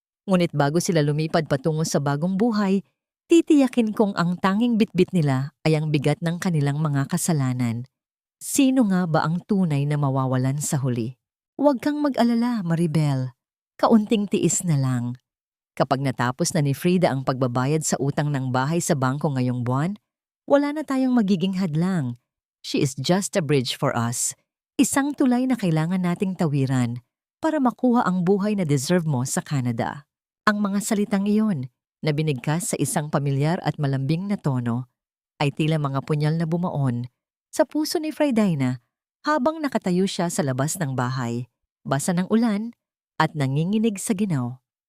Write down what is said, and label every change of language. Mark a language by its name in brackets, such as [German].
[Filipino] Ngunit bago sila lumipad patungo sa bagong buhay, titiyakin kong ang tanging bitbit nila ay ang bigat ng kanilang mga kasalanan. Sino nga ba ang tunay na mawawalan sa huli? Huwag kang mag-alala, Maribel. Kaunting tiis na lang. Kapag natapos na ni Frida ang pagbabayad sa utang ng bahay sa bangko ngayong buwan, wala na tayong magiging hadlang. [English] She is just a bridge for us. [Filipino] Isang tulay na kailangan nating tawiran para makuha ang buhay na deserve mo sa Canada. Ang mga salitang iyon, na binigkas sa isang pamilyar at malambing na tono, ay tila mga punyal na bumaon sa puso ni Frydina habang nakatayo siya sa labas ng bahay, basa ng ulan at nanginginig sa ginaw.